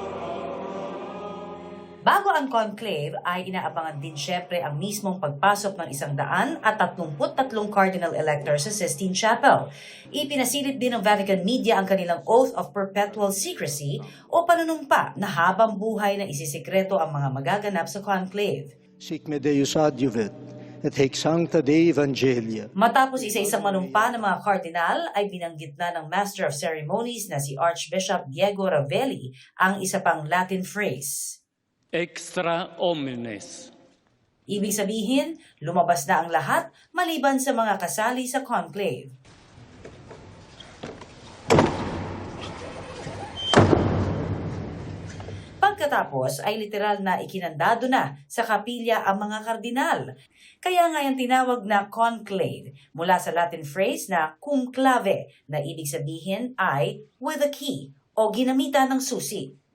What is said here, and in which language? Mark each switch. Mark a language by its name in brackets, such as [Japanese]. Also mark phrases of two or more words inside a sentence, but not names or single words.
[Filipino] Bago ang conclave ay inaabangan din syempre ang mismong pagpasok ng 133 [English] cardinal electors [Filipino] sa Sistine Chapel. Ipinasilit din ng Vatican media ang kanilang [English] oath of perpetual secrecy [Filipino] o panunumpa na habang buhay na isisikreto ang mga magaganap sa conclave. [Latin] Sic me Deus adiuvet, et hic sancta Dei Evangelia. [Filipino] Matapos isa-isang manumpa ng mga cardinal ay binanggit na ng [English] Master of Ceremonies [Filipino] na si Archbishop Diego Ravelli ang isa pang [English] Latin phrase. [Latin] Extra omnes. [Filipino] Ibig sabihin, lumabas na ang lahat maliban sa mga kasali sa conclave. Pagkatapos ay literal na ikinandado na sa kapilya ang mga kardinal. Kaya nga yung tinawag na conclave mula sa [English] Latin phrase [Filipino] na [Latin] cum clave [Filipino] na ibig sabihin ay [English] with a key [Filipino] o ginamitan ng susi.